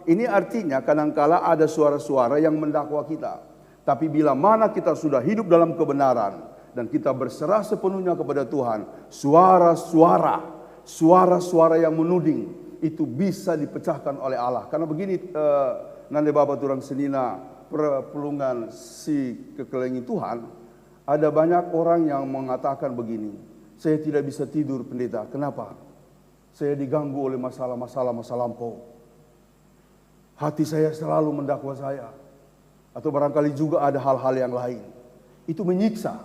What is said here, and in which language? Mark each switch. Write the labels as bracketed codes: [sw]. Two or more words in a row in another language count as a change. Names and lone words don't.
[id] Ini artinya kadangkala ada suara-suara yang mendakwa kita. Tapi bila mana kita sudah hidup dalam kebenaran dan kita berserah sepenuhnya kepada Tuhan, suara-suara yang menuding itu bisa dipecahkan oleh Allah. Karena begini, [btx] nande Bapak turang senina, perpulungan si kekelengi Tuhan, [id] ada banyak orang yang mengatakan begini, saya tidak bisa tidur pendeta, kenapa? Saya diganggu oleh masalah-masalah masa lampau. Hati saya selalu mendakwa saya. Atau barangkali juga ada hal-hal yang lain. Itu menyiksa.